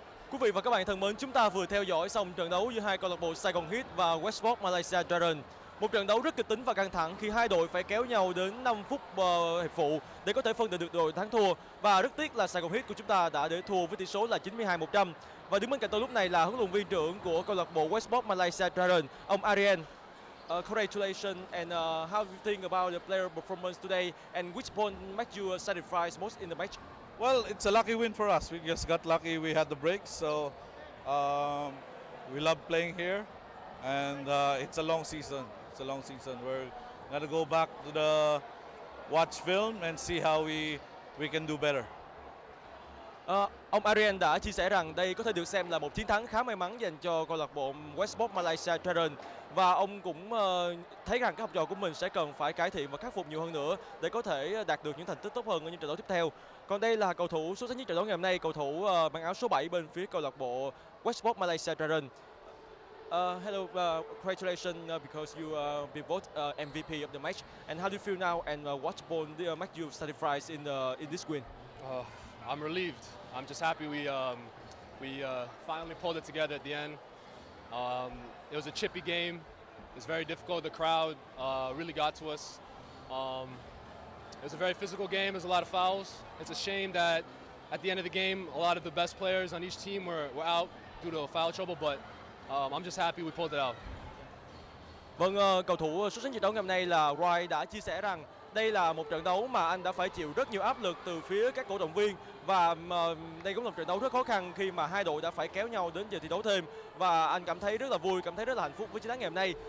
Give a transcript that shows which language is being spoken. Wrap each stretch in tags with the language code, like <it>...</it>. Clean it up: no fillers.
<vi>Quý vị và các bạn thân mến, chúng ta vừa theo dõi xong trận đấu giữa hai câu lạc bộ Saigon Heat và Westports Malaysia Dragons. Một trận đấu rất kịch tính và căng thẳng khi hai đội phải kéo nhau đến 5 phút hiệp phụ để có thể phân định được đội thắng thua. Và rất tiếc là Saigon Heat của chúng ta đã để thua với tỷ số là 92-100. Và đứng bên cạnh tôi lúc này là huấn luyện viên trưởng của câu lạc bộ Westports Malaysia Dragons, ông Ariel.</vi> <en>Congratulations, and how do you think about the player performance today, and which point makes you satisfied most in the match? Well, it's a lucky win for us. We just got lucky we had the break, so we love playing here, and it's a long season. It's a long season. We're gonna go back to the watch film and see how we can do better.</en> <vi>Ông Ariel đã chia sẻ rằng đây có thể được xem là một chiến thắng khá may mắn dành cho câu lạc bộ Westports Malaysia Dragons, và ông cũng thấy rằng các học trò của mình sẽ cần phải cải thiện và khắc phục nhiều hơn nữa để có thể đạt được những thành tích tốt hơn ở những trận đấu tiếp theo. Còn đây là cầu thủ xuất sắc nhất trận đấu ngày hôm nay, cầu thủ mang áo số 7 bên phía câu lạc bộ Westports Malaysia Dragons.</vi> <en>Hello, congratulations because you been voted MVP of the match. And how do you feel now? And what point make you satisfied in this win? I'm relieved. I'm just happy we finally pulled it together at the end. It was a chippy game. It's very difficult. The crowd really got to us. It was a very physical game. There's a lot of fouls. It's a shame that at the end of the game, a lot of the best players on each team were out due to foul trouble, but I'm just happy we pulled it out.</en> <vi>Vâng, cầu thủ xuất sắc nhất trận đấu ngày hôm nay là Roy đã chia sẻ rằng đây là một trận đấu mà anh đã phải chịu rất nhiều áp lực từ phía các cổ động viên, và đây cũng là một trận đấu rất khó khăn khi mà hai đội đã phải kéo nhau đến giờ thi đấu thêm, và anh cảm thấy rất là vui, cảm thấy rất là hạnh phúc với chiến thắng ngày hôm nay.</vi>